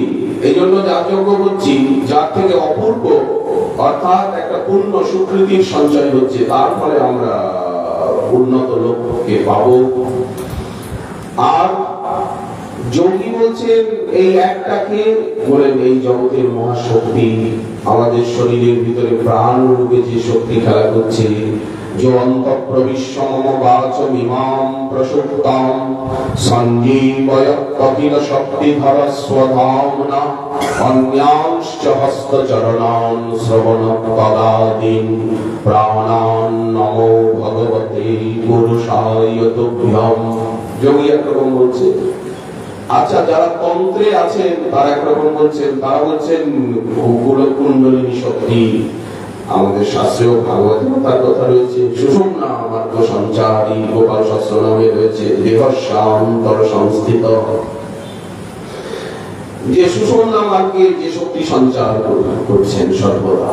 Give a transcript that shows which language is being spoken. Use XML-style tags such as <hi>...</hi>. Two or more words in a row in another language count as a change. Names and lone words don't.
<bn>এই জন্য যাগযজ্ঞ করছি, যার থেকে অপূর্ব, অর্থাৎ একটা পূর্ণ সুকৃতির সঞ্চয় হচ্ছে, তার ফলে আমরা উন্নত লোককে পাবো। আর যোগী বলছেন এই একটাকে, বলেন এই জগতের মহাশক্তি, আমাদের শরীরের ভিতরে প্রাণ রূপে যে শক্তি খেলা করছে,</bn> <sa>जो अन्तःप्रविश्य मम वाचमिमां प्रसुप्तां सञ्जीवयत्कपिल शक्तिधर स्वधाम्ना अन्यांश्च हस्तचरणान् श्रवणपदादीन् प्राणान् नमो भगवते पुरुषाय तुभ्यं।</sa> <bn>যোগী একরকম বলছে। আচ্ছা, যারা তন্ত্রে আছেন তারা একরকম বলছেন, তারা বলছেন কুণ্ডলিনী শক্তি। আমাদের শাস্ত্রেও ভাগবত তার কথা রয়েছে,</bn> <sa>সুষুম্না মার্গ সঞ্চারী</sa> <bn>গোপাল শাস্ত্র নামে রয়েছে</bn> <sa>দেহস্যান্তর সংস্থিত,</sa> <bn>যে সুষুম্না মার্গে যে শক্তি সঞ্চার করছেন সর্বদা।</bn>